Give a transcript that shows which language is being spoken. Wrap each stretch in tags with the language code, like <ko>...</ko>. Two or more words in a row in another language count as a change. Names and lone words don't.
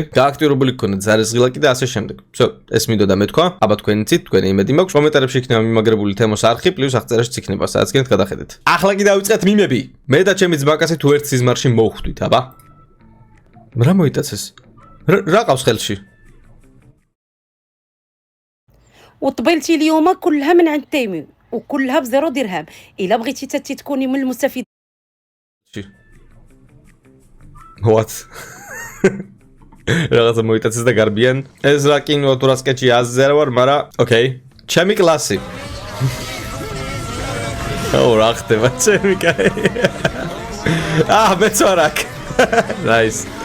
<ka>გააქტიურებული გქონდეთ ზარეზღილაკი და ასე შემდეგ. всё, ეს მინდოდა მეთქვა. აბა თქვენ იცით, თქვენი იმედი მაქვს. კომენტარებში იქნება მიმაგრებული თემოს არხი, პლუს აღწერაში იქნება, სადაც გინდათ გადახედეთ. ახლა კი დავიწყეთ მიმები. მე და ჩემი ძმაკაცი თუ ერთ სიზმარში მოვხვდით, აბა. რა მოიტაცეს? რა ყავს ხელში?</ka> <ar>وطبيلتي اليوم كلها من عند تيمي وكلها ب0 درهم الا بغيتي تكوني من المستفيد</ar> <ka>What? რაღაცა მოიტაცეს და გარბიან. ეს რა კინოა თუ რა სკეჩი აზზე არ ვარ, მაგრამ ოკეი. ჩემი კლასი. რა ხდება ჩემი კაი. მეცორაკ. Nice.</ka>